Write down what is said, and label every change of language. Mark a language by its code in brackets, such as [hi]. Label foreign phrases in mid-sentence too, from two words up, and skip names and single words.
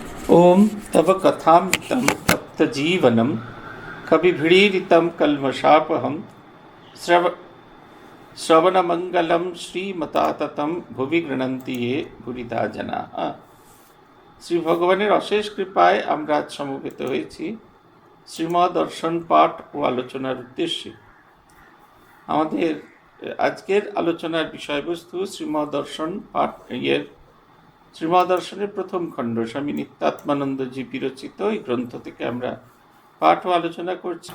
[sa] ओम तव कथामृतं तप्तजीवनं कविभिडीरितं कल्मषापहं श्रवणमंगलं श्रीमताततं भुवि गृह्णन्ति ये भूरिदा जनाः। [bn] শ্রী ভগবানের অশেষ কৃপায় আমরা আজ সমবেত হয়েছি শ্রীমদ্ দর্শন পাঠ ও আলোচনার উদ্দেশ্যে। আমাদের আজকের আলোচনার বিষয়বস্তু শ্রীমদ্ দর্শন পাঠ শ্রীমদ্ দর্শনের প্রথম খণ্ড স্বামী নিত্যাত্মানন্দজি বিরচিত এই গ্রন্থ থেকে আমরা পাঠ ও আলোচনা করছি।